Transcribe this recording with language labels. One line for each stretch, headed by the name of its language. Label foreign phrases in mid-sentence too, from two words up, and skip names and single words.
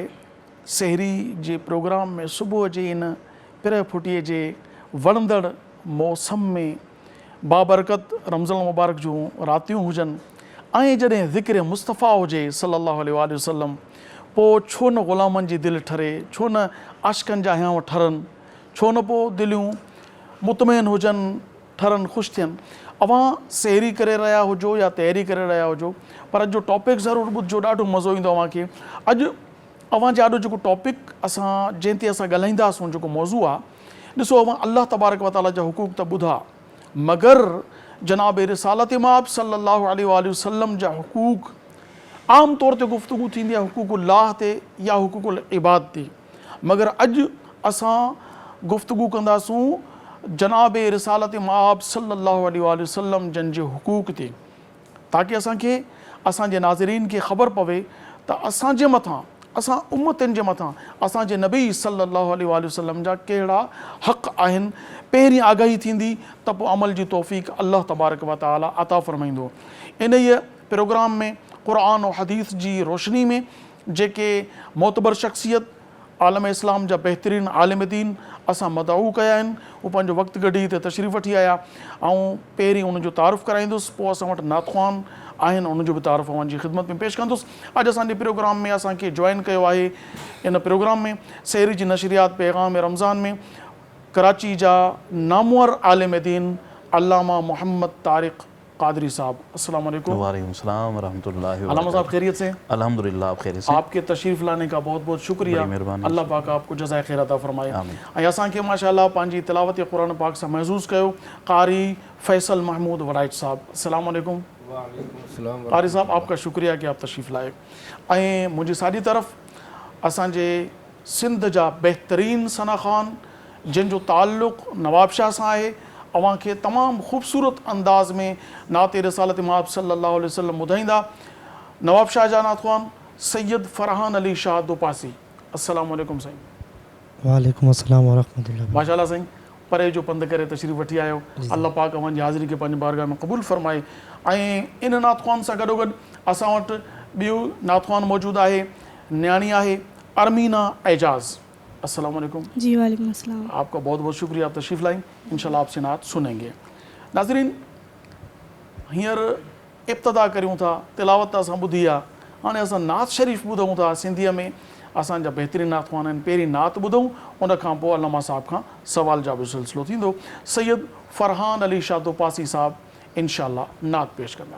Sindhi: सहरी जे प्रोग्राम में सुबुह जे इन पिर फुटीअ जे वणंदड़ मौसम में बाबरकत रमज़ान मुबारक जूं रातियूं हुजनि ऐं जॾहिं ज़िक्र मुस्तफ़ा हुजे
Arabic: صلى الله عليه وسلم
Sindhi: पोइ छो न ग़ुलामनि जी दिलि ठरे, छो न आशिक़नि जा हियांव ठरनि, छो न पोइ दिलियूं मुतमइन हुजनि, ठरनि, ख़ुशि थियनि. अवां सहरी करे रहिया हुजो या तयारी करे रहिया हुजो पर अॼु जो टॉपिक ज़रूरु ॿुधिजो, ॾाढो मज़ो ईंदो अव्हांखे. अॼु अव्हां जे ॾाढो जेको टॉपिक असां जंहिं ते असां ॻाल्हाईंदासीं जेको मौज़ू आहे, ॾिसो अव्हां
Arabic: الله تبارك و تعالى
Sindhi: जा हुकूक त ॿुधा मगर जनाब रिसालत इमाम
Arabic: صلى الله عليه وسلم
Sindhi: जा हुकूक आम तौर ते गुफ़्तगू थींदी आहे हुकूकुल्लाह ते या
Arabic: حقوق العباد
Sindhi: ते, मगर अॼु असां गुफ़्तगू कंदासूं जनाब रिसालत इमाम
Arabic: صلى الله عليه وسلم
Sindhi: जन जे हुकूक ते, ताकि असांखे असांजे नाज़रीन खे ख़बर पवे त असांजे मथां, असां उम्मतनि जे मथां असांजे नबी
Arabic: صلى الله عليه وسلم
Sindhi: जा कहिड़ा हक़ आहिनि. पहिरीं आगाही थींदी त पोइ अमल जी तौफ़ीक़
Arabic: الله تبارك و تعالى
Sindhi: अता फ़रमाईंदो. इन प्रोग्राम में क़ुरान और हदीस जी रोशनी में जेके मोतबर शख्सियत आलम इस्लाम जा बहितरीन आलिम दीन असां मदऊ कया आहिनि, उहो पंहिंजो वक़्तु कढी हिते तशरीफ़ वठी आया। ऐं पहिरीं उनजो तारुफ़ कराईंदुसि, पोइ असां वटि नातख़्वान आहिनि, उनजो बि तारुफ़ अव्हांजी ख़िदमत में पेश कंदुसि। अॼु असांजे प्रोग्राम में असांखे जॉइन कयो आहे इन प्रोग्राम में सहरी जी नशरियात पैगाम रमज़ान में कराची जा नामवर आलिम दीन अल्लामा मोहम्मद तारिक कादरी साहब।
Arabic: السلام عليكم. وعليكم السلام و رحمة الله و
Urdu: علامہ صاحب خیریت سے? الحمدللہ آپ خیریت سے. آپ کے تشریف لانے کا بہت بہت شکریہ, بڑی مہربانی. اللہ پاک آپ کو جزائے خیر عطا فرمائے. आमीन।
Sindhi: ऐं असांखे माशाअल्लाह पंहिंजी तिलावत क़ुरान पाक सां महज़ूज़ कयो कारी फैसल महमूद वड़ाइच साहब।
Arabic: السلام عليكم.
Urdu: قاری صاحب آپ کا شکریہ کہ آپ تشریف لائے.
Sindhi: ऐं मुंहिंजी साॼी तरफ़ असांजे सिंध जा बहितरीन सना ख़ान जिन जो ताल्लुक़ नवाब शाह सां आहे, अव्हांखे तमामु ख़ूबसूरत अंदाज़ में नाते रिसालत माब
Arabic: صلى الله عليه وسلم
Sindhi: ॿुधाईंदा। नवाब शाह जा नातख़्वान सैयद फरहान अली शाह दोपासी।
Arabic: السلام عليكم साईं। وعليكم السلام و رحمة الله.
Sindhi: माशाअल्लाह साईं, परे जो पंधु करे तशरीफ़ वठी आयो, अल्लाह पाक अव्हांजी हाज़िरी खे पंहिंजी बारगाह में क़बूल फरमाए। ऐं इन नातख़्वान सां गॾोगॾु असां वटि ॿियूं नातख़्वान मौजूदु आहे, न्याणी आहे अरमीना एजाज़।
Arabic: السلام عليكم. जी وعليكم السلام.
Urdu: آپ کا بہت بہت شکریہ، آپ تشریف لائی۔ ان شاء اللہ آپ سے نعت سنیں گے.
Sindhi: नाज़रीन, हींअर इब्तिदा करियूं था, तिलावत असां ॿुधी आहे, हाणे असां नात शरीफ़ ॿुधूं था सिंधीअ में। असांजा बहितरीन नातख़्वान आहिनि, पहिरीं नात ॿुधूं, उन खां पोइ अल्लामा साहब खां सवाल जा बि सिलसिलो थींदो। सैयद फरहान अली शाह दोपासी साहब इंशाअल्लाह नात पेश कंदा।